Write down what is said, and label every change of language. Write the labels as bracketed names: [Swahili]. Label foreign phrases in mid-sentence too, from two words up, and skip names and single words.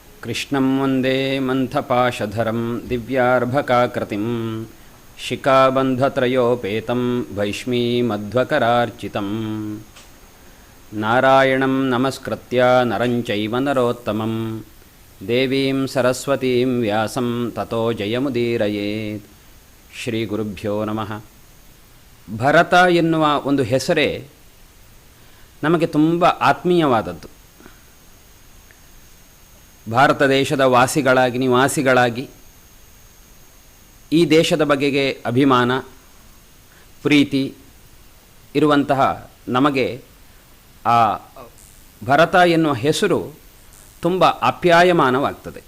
[Sanskrit] ಕೃಷ್ಣಂ ವಂದೇ ಮಂಥಪಾಶಧರಂ ದಿವ್ಯಾರ್ಭಕಾಕೃತಿಂ ಶಿಖಾಬಂಧತ್ರಯೋಪೇತಂ ಭೈಷ್ಮೀಮಧ್ವಕರಾರ್ಚಿತಂ ನಾರಾಯಣಂ ನಮಸ್ಕೃತ್ಯ ನರಂ ಚೈವ ನರೋತ್ತಮಂ ದೇವೀಂ ಸರಸ್ವತೀಂ ವ್ಯಾಸಂ ತತೋ ಜಯಮುದೀರಯೇತ್. ಶ್ರೀ ಗುರುಭ್ಯೋ ನಮಃ. [Kannada] ಭರತ ಎನ್ನುವ ಒಂದು ಹೆಸರೇ ನಮಗೆ ತುಂಬ ಆತ್ಮೀಯವಾದದ್ದು. ಭಾರತ ದೇಶದ ನಿವಾಸಿಗಳಾಗಿ ಈ ದೇಶದ ಬಗೆಗೆ ಅಭಿಮಾನ ಪ್ರೀತಿ ಇರುವಂತಹ ನಮಗೆ ಆ ಭರತ ಎನ್ನುವ ಹೆಸರು ತುಂಬ ಆಪ್ಯಾಯಮಾನವಾಗ್ತದೆ.